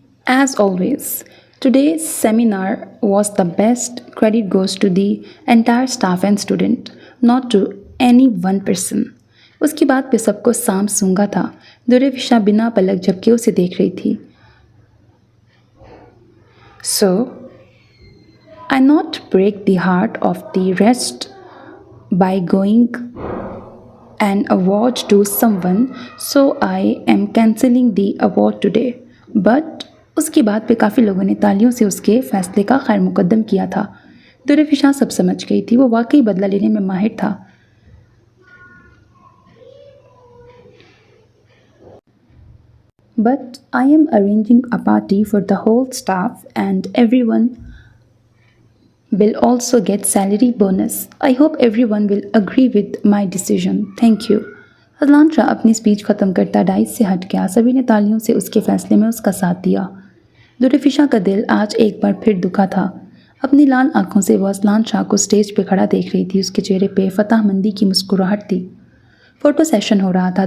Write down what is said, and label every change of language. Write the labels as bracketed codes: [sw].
[en] As always, today's seminar was the best. Credit goes to the entire staff and student, not to any one person. [hi] उसकी बात पे सबको साम सूंगा था। दुर्विशा बिना पलक झपके उसे देख रही थी। [en] So, I not break the heart of the rest by going an award to someone, so I am cancelling the award today. [hi] But उसकी बात पे काफ़ी लोगों ने तालियों से उसके फैसले का खैर मुकद्दम किया था। दुर्विशा सब समझ गई थी, वो वाकई बदला लेने में माहिर था। [en] But I am arranging a party for the whole staff and everyone will also get salary bonus. I hope everyone will agree with my decision. Thank you. [hi] अदलान Shah अपनी स्पीच ख़त्म करता डाइस से हट गया। सभी ने तालियों से उसके फैसले में उसका साथ दिया। दुर्विशा का दिल आज एक बार फिर दुखा था। अपनी लाल आंखों से वो अदलान शाह को स्टेज पे खड़ा देख रही थी। उसके चेहरे पे फतहमंदी की मुस्कुराहट थी। फ़ोटो सेशन हो रहा था।